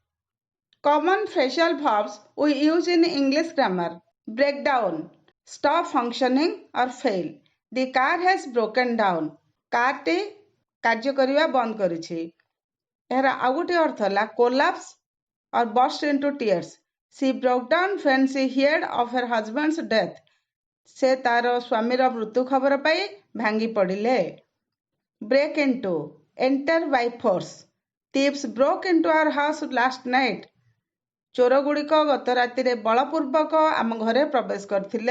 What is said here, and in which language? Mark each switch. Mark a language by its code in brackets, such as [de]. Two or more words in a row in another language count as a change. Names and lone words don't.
[en] Common phrasal verbs we use in English grammar: break down, stop functioning or fail. The car has broken down, [or] କାରଟି କାର୍ଯ୍ୟ କରିବା ବନ୍ଦ କରିଛି। ଏହାର ଆଉ ଗୋଟିଏ ଅର୍ଥ ହେଲା [en] collapse or burst into tears. She broke down when she heard of her husband's death. [or] ସେ ତାର ସ୍ୱାମୀର ମୃତ୍ୟୁ ଖବର ପାଇ ଭାଙ୍ଗି ପଡ଼ିଲେ। [en] Break into, enter by force. Thieves broke into our house last night. [or] ଚୋରଗୁଡ଼ିକ ଗତ ରାତିରେ ବଳପୂର୍ବକ ଆମ ଘରେ ପ୍ରବେଶ କରିଥିଲେ।